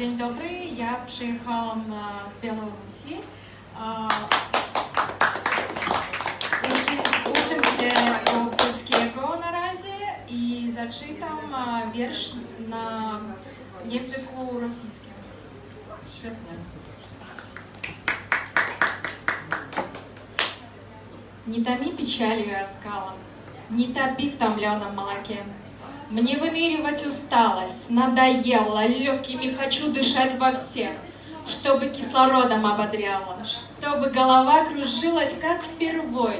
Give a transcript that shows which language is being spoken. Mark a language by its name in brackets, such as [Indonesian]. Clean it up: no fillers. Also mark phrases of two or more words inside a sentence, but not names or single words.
[Polish] Dzień dobry, ja przyjechałam z Białorusi. Uczę się polskiego na razie i zaczytam wiersz na języku rosyjskim. Świetnie. [Russian] Не томи печалью и оскалом, не топи в томленом молоке. Мне выныривать усталость, надоело, легкими хочу дышать во всех, чтобы кислородом ободряло, чтобы голова кружилась, как впервой.